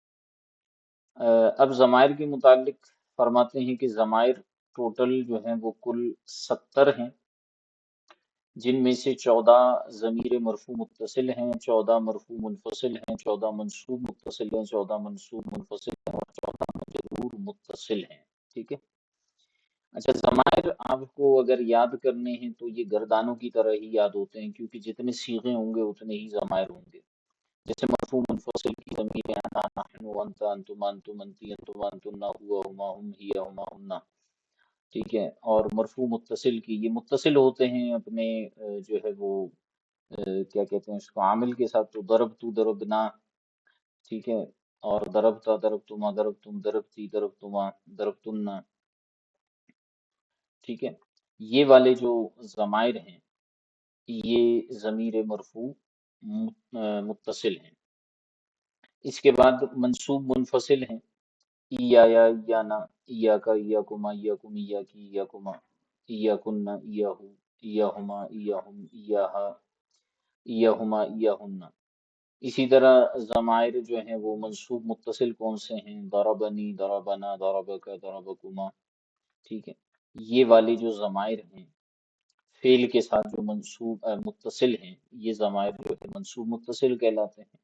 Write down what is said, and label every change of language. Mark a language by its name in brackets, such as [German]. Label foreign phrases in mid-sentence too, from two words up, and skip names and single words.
[Urdu] اب ضمائر کے متعلق فرماتے ہیں کہ ضمائر ٹوٹل جو ہیں وہ کل 70 ہیں، جن میں سے 14 ضمیر مرفوع متصل ہیں، 14 مرفوع منفصل ہیں، 14 منصوب متصل ہیں، 14 منصوب منفصل ہیں، اور 14 مجرور متصل ہیں، ٹھیک ہے۔ اچھا، ضمائر آپ کو اگر یاد کرنے ہیں تو یہ گردانوں کی طرح ہی یاد ہوتے ہیں، کیونکہ جتنے صیغے ہوں گے اتنے ہی ضمائر ہوں گے۔ جیسے مرفوع منفصل کی ضمیر [Arabic] انا، نحن، انت، انتم، انتم، انتی، انتما، انتن، ہوا، ہما، ہم، ہی، ہما، ہن، [Urdu] ٹھیک ہے۔ اور مرفوع متصل کی، یہ متصل ہوتے ہیں اپنے جو ہے وہ کیا کہتے ہیں اس کو، عامل کے ساتھ، تو [Arabic] ضرب تو، ضربنا، [Urdu] ٹھیک ہے۔ [Arabic] اور ضربتا، ضربتما، ضربتم، ضربتی، ضربتما، ضربتن، [Urdu] ٹھیک ہے۔ یہ والے جو ضمائر ہیں یہ ضمیر مرفوع متصل ہیں۔ اس کے بعد منصوب منفصل ہیں، [Arabic] ایا یا، ایانا، ایاکا، ایاکما، ایاکم، ایاکی، ایاکما، ایاکن، ایاہو، ایاہما، ایاہم، ایاہا، ایاہما، ایاہن۔ [Urdu] اسی طرح ضمائر جو ہیں وہ منصوب متصل کون سے ہیں، [Arabic] ضربنی، ضربنا، ضربکا، ضربکما، [Urdu] ٹھیک ہے۔ یہ والے جو ضمائر ہیں فعل کے ساتھ جو منصوب متصل ہیں، یہ ضمائر جو ہے منصوب متصل کہلاتے ہیں۔